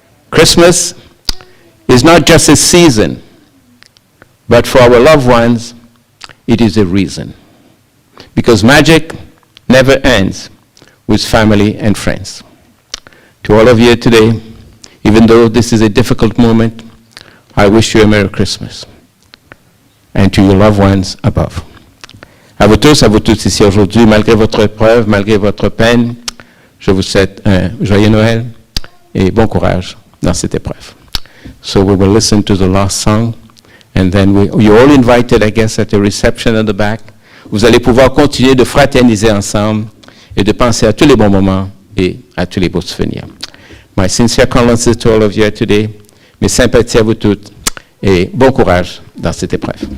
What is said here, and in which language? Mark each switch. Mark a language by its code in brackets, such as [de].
[en] Christmas is not just a season, but for our loved ones, it is a reason. Because magic never ends with family and friends. To all of you today, even though this is a difficult moment, I wish you a Merry Christmas. And to your loved ones above. [fr] À vous tous ici aujourd'hui, malgré votre épreuve, malgré votre peine, je vous souhaite un joyeux Noël et bon courage dans cette épreuve. [en] So we will listen to the last song, and then you're all invited, I guess, at the reception at the back. [fr] Vous allez pouvoir continuer de fraterniser ensemble et de penser à tous les bons moments et à tous les beaux souvenirs. [en] My sincere condolences to all of you here today. [fr] Mes sympathies à vous toutes et bon courage dans cette épreuve.